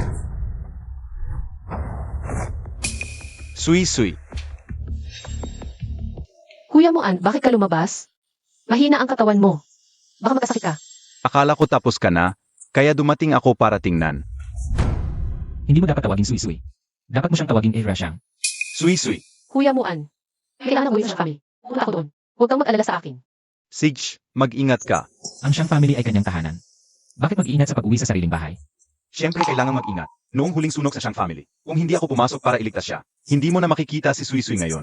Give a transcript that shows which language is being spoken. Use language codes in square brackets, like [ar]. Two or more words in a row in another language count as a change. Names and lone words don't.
[tl] Sui-sui. Kuya mo, An, bakit ka lumabas? Mahina ang katawan mo. Baka magkasakit ka. Akala ko tapos ka na, kaya dumating ako para tingnan. Hindi mo dapat tawaging Sui-Sui. Dapat mo siyang tawaging Rasyang. Sui-sui. Kuya mo, An. Kailangan ko uwi sa family. Pupunta ako doon. Huwag kang mag-alala sa akin. Sige, mag-ingat ka. Ang siyang family ay kanyang tahanan. Bakit mag-iingat sa pag-uwi sa sariling bahay? Siyempre kailangan mag-ingat. Noong huling sunog sa siyang family, kung hindi ako pumasok para iligtas siya, hindi mo na makikita si Sui-sui ngayon.